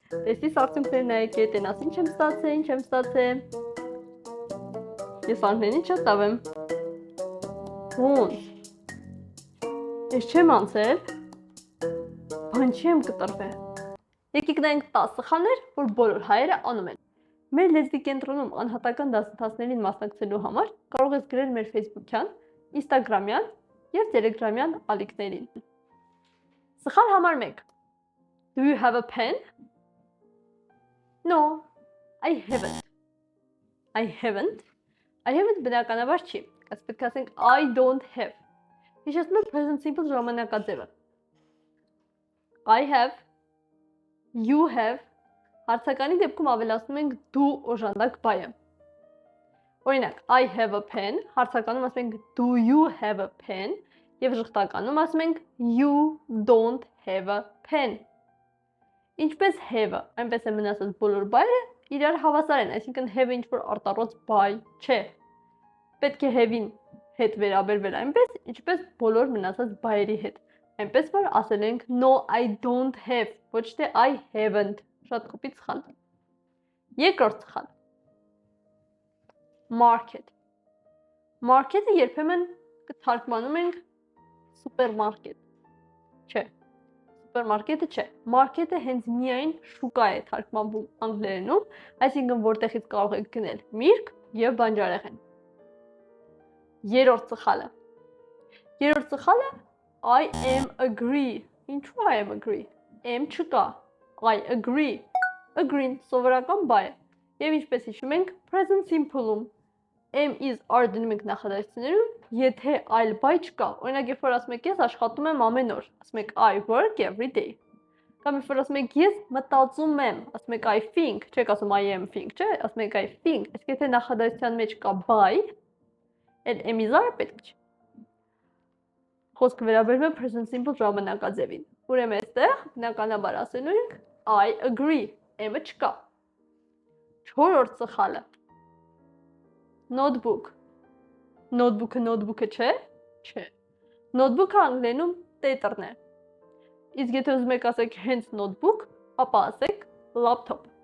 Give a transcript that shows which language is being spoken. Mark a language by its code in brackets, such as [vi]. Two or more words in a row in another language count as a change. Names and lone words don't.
[hy] Տեստիս արդյունքները նայեք, տենաս ինչ եմ ստացել, Ես անգլերեն ինչ տավեմ։ Ոնց։ Ես չեմ անցել, բան չեմ կտրվել։ Եկեք նայենք 10 սխալներ, որ բոլոր հայերը անում են։ Մեր լեզվի կենտրոնում անհատական դասընթացներին մասնակցելու համար կարող ես գրել մեր Facebook-յան, Instagram-յան և Telegram-յան ալիքներին։ Սխալ համար 1. [en] Do you have a pen? No, I haven't. I haven't [hy] բնականաբար չի, պետք է ասենք [en] I don't have։ [hy] Հիշեցնում եք [en] present simple [hy] ժամանակաձևը։ [en] I have, you have, [hy] հարցականի դեպքում ավելացնում ենք do օժանդակ բայը։ Օրինակ, [en] I have a pen, [hy] հարցականում ասում ենք [en] do you have a pen, [hy] և ժխտականում ասում ենք [en] you don't have a pen։ [hy] Ինչպես have-ը, այնպես է մնացած բոլոր բայերը իրար հավասար են, այսինքն have-ը ինչ-որ արտառոց բայ չէ։ Պետք է have-ին հետ վերաբերվել այնպես, ինչպես բոլոր մնացած բայերի հետ։ Այնպես, որ ասել ենք [en] no, I don't have, [hy] ոչ թե [en] I haven't։ [hy] Շատ կոպիտ սխալ։ Երկրորդ սխալ։ Market։ Market-ը երբեմն կթարգմանում ենք սուպերմարկետ։ Չէ։ Սուպերմարկետը չէ։ Մարքեթը հենց միայն շուկա է թարգմանվում անգլերենում, այսինքն որտեղից կարող եք գնել միրգ և բանջարեղեն։ Երրորդ սխալը։ Երրորդ սխալը [en] I am agree։ [hy] Ինչու [en] I am agree։ [hy] Am չկա։ [en] I agree։ [hy] Agree-ն սովորական բայ է։ Եվ ինչպես հիշում ենք [en] present simple- [hy] ում [en] am is are [hy] դնում ենք նախադասություններում, եթե այլ բայ չկա։ Օրինակ, երբ որ ասում եք ես աշխատում եմ ամեն օր, ասում եք [en] I work every day։ [hy] Կամ երբ որ ասում եք ես մտածում եմ, ասում եք [en] I think, [hy] չեք ասում [en] I am think, [hy] չէ, ասում եք [en] I think։ [hy] Իսկ եթե նախադասության մեջ կա by, էլ [en] am is are [hy] պետք չէ։ Խոսքը վերաբերում է [en] present simple [hy] ժամանակաձևին։ Ուրեմն այստեղ բնականաբար ասելու ենք [en] I agree, [hy] am-ը չկա։ Չորրորդ սխալը։ Notebook։ Notebook-ը չէ։ Չէ։ Notebook-ը անգլերենում տետրն է։ Իսկ եթե ուզում եք ասեք հենց notebook, ապա ասեք laptop։